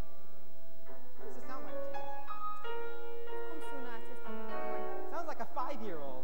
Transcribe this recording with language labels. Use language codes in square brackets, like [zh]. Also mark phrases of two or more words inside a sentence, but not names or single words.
[en] What does it sound like to you? [ro] Cum sună acesta pentru voi? [en] It sounds like a 5-year-old.